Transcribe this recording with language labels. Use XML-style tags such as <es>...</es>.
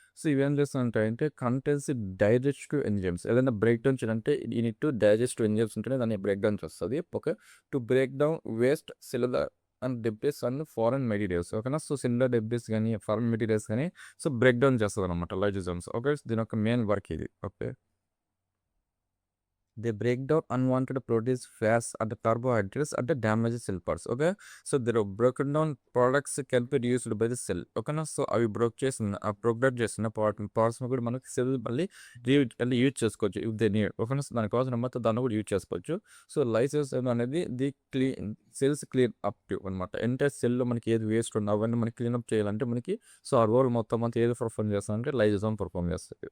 <te>So ఇవేం చేస్తుంటాయంటే contains digestive enzymes ఏదైనా break down చేయాలంటే ఈ నీడ్ టు డైజెస్టివ్ ఎంజైమ్స్ ఉంటేనే దాన్ని బ్రేక్ డౌన్ చేస్తుంది. Okay, to break down waste cellular and debris and foreign materials ఓకేనా. సో సెల్యులర్ డెబ్రిస్ కానీ ఫారెన్ మెటీరియల్స్ కానీ సో బ్రేక్ డౌన్ చేస్తుంది అనమాట లైజోజోమ్స్. ఓకే, దీని యొక్క మెయిన్ వర్క్ ఇది.</te> <en>Okay, they break down unwanted proteins, fats, and carbohydrates and damage cell parts. Okay, so the broken down products can be used by the cell.</en> <te>Okay, so అవి ప్రోగ్రెడ్ చేసిన parts కూడా మనకి cell మళ్ళీ use చేసుకోవచ్చు if they need. Okay, దానికి కావాల్సిన మొత్తం దాన్ని కూడా యూజ్ చేసుకోవచ్చు. సో లైసెన్స్ అనేది ది సెల్స్ క్లీన్ అప్ అనమాట. ఎంటైర్ సెల్లో మనకి ఏది వేస్ట్ ఉన్నా అవన్నీ మనకి క్లీన్ అప్ చేయాలంటే మనకి సో ఆ రోల్ మొత్తం అంతా ఏది పర్ఫామ్ చేస్తామంటే లైజోజోమ్ పర్ఫామ్ చేస్తుంది.</te>